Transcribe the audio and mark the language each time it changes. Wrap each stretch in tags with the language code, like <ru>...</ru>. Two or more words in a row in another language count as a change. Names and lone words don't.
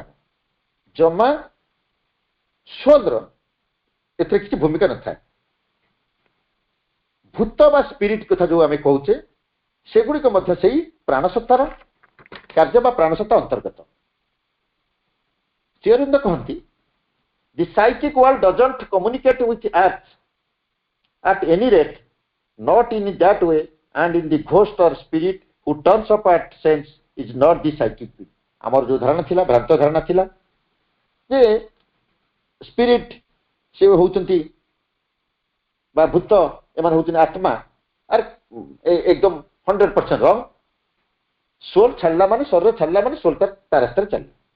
<or>ଜମା ସୋଲର ଏଥିରେ କିଛି ଭୂମିକା ନଥାଏ। ଭୂତ ବା ସ୍ପିରିଟ କଥା ଯୋଉ ଆମେ କହୁଛେ ସେଗୁଡିକ ମଧ୍ୟ ସେଇ ପ୍ରାଣସତ୍ତାର କାର୍ଯ୍ୟ ବା ପ୍ରାଣସତ୍ତା ଅନ୍ତର୍ଗତ। ଶ୍ରୀ ଅରବିନ୍ଦ କହନ୍ତି</or> <en>the psychic world doesn't communicate with earth at any rate not in that way and in the ghost or spirit who turns up at sense is not the psychic being।</en> <or>ଆମର ଯୋଉ ଧାରଣା ଥିଲା ଭ୍ରାନ୍ତ ଧାରଣା ଥିଲା ଯେ ସ୍ପିରିଟ ସେ ହଉଛନ୍ତି ବା ଭୂତ ଏମାନେ ହଉଛନ୍ତି ଆତ୍ମା ଆରେ ଏକଦମ 100% ରଙ୍ଗ। ସୋଲ ଛାଡ଼ିଲା ମାନେ ଶରୀର ଛାଡ଼ିଲା ମାନେ ସୋଲ ତା ରାସ୍ତାରେ ଚାଲିଲା।</or>